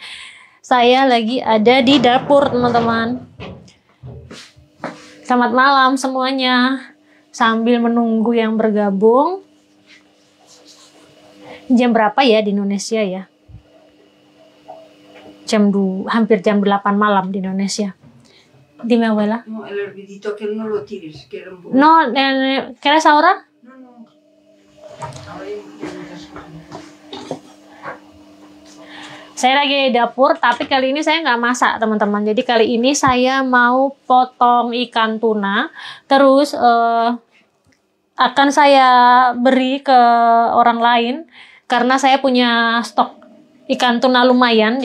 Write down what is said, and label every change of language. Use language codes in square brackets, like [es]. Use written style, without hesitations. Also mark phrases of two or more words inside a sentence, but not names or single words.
[id] Saya lagi ada di dapur teman-teman. Selamat malam semuanya. Sambil menunggu yang bergabung. Jam berapa ya di Indonesia ya? Hampir jam 8 malam di Indonesia. [es] Dime, abuela. No, el hervidito que no lo tires, que era un poco... No, ¿quieres ahora? No. Ahora ya no te [id] Saya lagi di dapur, tapi kali ini saya nggak masak, teman-teman. Jadi kali ini saya mau potong ikan tuna, terus akan saya beri ke orang lain, karena saya punya stok ikan tuna lumayan.